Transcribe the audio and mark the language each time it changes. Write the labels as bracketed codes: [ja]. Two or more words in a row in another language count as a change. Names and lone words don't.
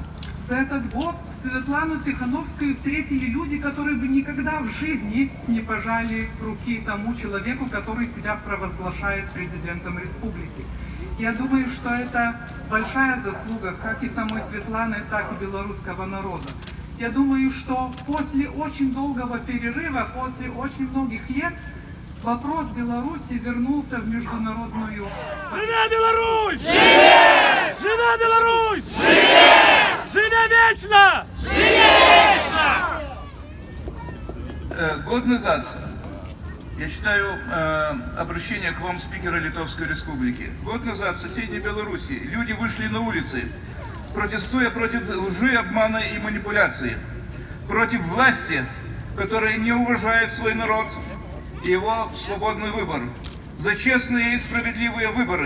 [ru] За этот год Светлану Тихановскую встретили люди, которые бы никогда в жизни не пожали руки тому человеку, который себя провозглашает президентом республики. Я думаю, что это большая заслуга как и самой Светланы, так и белорусского народа. Я думаю, что после очень долгого перерыва, после очень многих лет, вопрос Беларуси вернулся в международную... [be] Живе Беларусь! Живе! Живе Беларусь! Живе! Живе вечно! Живе вечно! [ru] Год назад, я читаю обращение к вам спикера Литовской Республики. Год назад в соседней Беларуси люди вышли на улицы, протестуя против лжи, обмана и манипуляции, против власти, которая не уважает свой народ и его свободный выбор, за честные и справедливые выборы.